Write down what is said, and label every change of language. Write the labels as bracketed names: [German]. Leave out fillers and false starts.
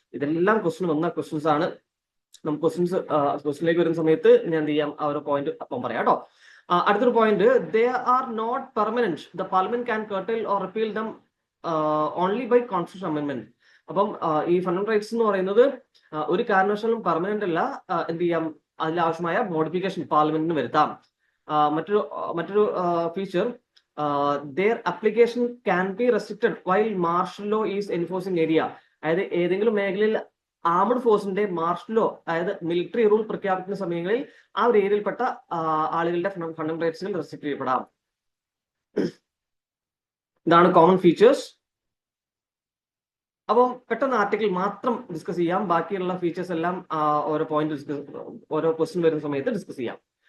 [Malayalam] ഇതെല്ലാം ക്വസ്റ്റ്യൻ വന്ന ക്വസ്റ്റ്യൻസ് ആണ്. നമുക്ക് ക്വസ്റ്റ്യനിലേക്ക് വരുന്ന സമയത്ത് ഞാൻ എന്ത് ചെയ്യാം, ആ ഒരു പോയിന്റ് അപ്പം പറയാം കേട്ടോ. അടുത്തൊരു point, [English] They are not permanent. The parliament can curtail or repeal them only by constitution amendment. [Malayalam] അപ്പം ഈ ഫണ്ടമെന്റൽ റൈറ്റ്സ് എന്ന് പറയുന്നത് ഒരു കാരണവശാലും പെർമനന്റ് അല്ല. എന്ത് ചെയ്യാം, അതിലാവശ്യമായ മോഡിഫിക്കേഷൻ പാർലമെന്റിന് വരുത്താം. മറ്റൊരു feature, [English] their application can be restricted while martial law is enforcing area. [Malayalam] അതായത് ഏതെങ്കിലും മേഖലയിൽ ആർമഡ് ഫോഴ്സിന്റെ മാർഷൽ ലോ, അതായത് മിലിറ്ററി റൂൾ പ്രഖ്യാപിക്കുന്ന സമയങ്ങളിൽ ആ ഒരു ഏരിയയിൽപ്പെട്ട ആളുകളുടെ ഫണ്ടമെന്റൽ റൈറ്റ്സുകൾ റെസ്ട്രിക്ട് ചെയ്യപ്പെടാം. ഇതാണ് കോമൺ ഫീച്ചേഴ്സ്. അപ്പം പെട്ടെന്ന് ആർട്ടിക്കിൾ മാത്രം ഡിസ്കസ് ചെയ്യാം, ബാക്കിയുള്ള ഫീച്ചേഴ്സ് എല്ലാം ഓരോ പോയിന്റ് ഓരോ ക്വസ്റ്റ്യൻ വരുന്ന സമയത്ത് ഡിസ്കസ് ചെയ്യാം.